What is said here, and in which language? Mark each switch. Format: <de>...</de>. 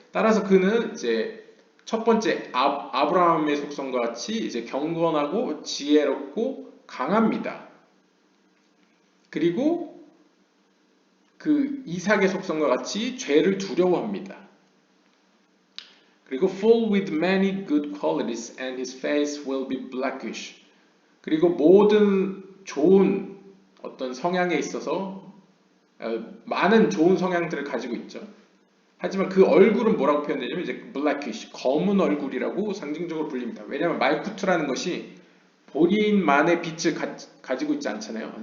<ko>따라서 그는 이제 첫 번째 아브라함의 속성과 같이 이제 경건하고 지혜롭고 강합니다. 그리고 그 이삭의 속성과 같이 죄를 두려워합니다. 그리고</ko> <en>full with many good qualities and his face will be blackish.</en> <ko>그리고 모든 좋은 어떤 성향에 있어서 많은 좋은 성향들을 가지고 있죠. 하지만 그 얼굴은 뭐라고 표현되냐면 이제 blackish, 검은 얼굴이라고 상징적으로 불립니다. 왜냐하면 말쿠트라는 것이 본인만의 빛을 가지고 있지 않잖아요.</ko>